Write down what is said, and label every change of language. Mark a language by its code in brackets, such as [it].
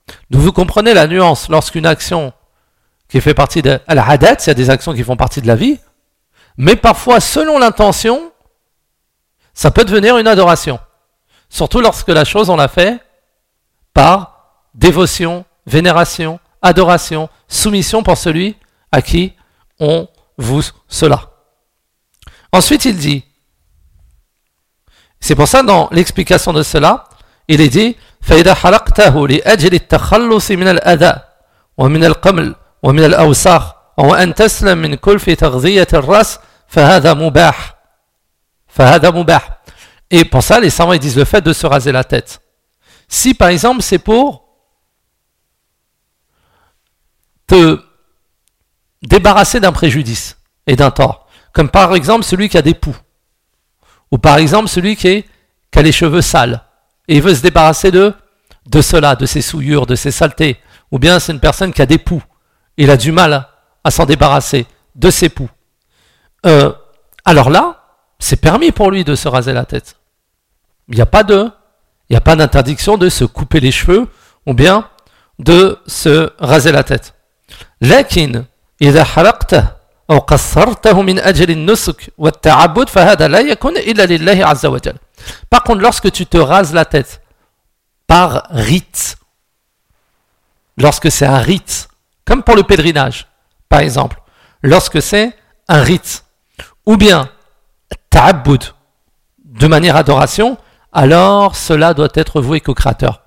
[fr] Donc vous comprenez la nuance lorsqu'une action qui fait partie de l'hadat, il y a des actions qui font partie de la vie, mais parfois, selon l'intention, ça peut devenir une adoration. Surtout lorsque la chose, on l'a fait par dévotion, vénération, adoration, soumission pour celui à qui on voue cela. [ar] Ensuite, il dit, c'est pour ça dans l'explication de cela, il est dit, فَإِذَا حَلَقْتَهُ لِأَجْلِ التَّخَلُّصِ مِنَ الْأَذَى وَمِنَ الْقَمْلِ وَمِنَ الْأَوْسَخِ وَأَنْ تَسْلَمْ مِنْ كُلْفِ تَغْذِيَةِ الرَّاسِ فَهَذَا مُبَاحٌ فَهَذَا مُبَاحٌ. [fr] Et pour ça, les savants, ils disent le fait de se raser la tête. Si, par exemple, c'est pour te débarrasser d'un préjudice et d'un tort, comme par exemple celui qui a des poux, ou par exemple celui qui a les cheveux sales, et il veut se débarrasser de cela, de ses souillures, de ses saletés, ou bien c'est une personne qui a des poux, il a du mal à s'en débarrasser de ses poux. Alors là, c'est permis pour lui de se raser la tête. Il n'y a pas d'interdiction de se couper les cheveux ou bien de se raser la tête. [ar] لكن إذا حلقت أو قصرته من أجل النسك والتعبد فهذا لا يكون إلا لله عز وجل. [fr] Par contre, lorsque tu te rases la tête par rite, lorsque c'est un rite, comme pour le pèlerinage, par exemple, lorsque c'est un rite, ou bien ta'abboud, de manière adoration, alors cela doit être voué qu'au Créateur.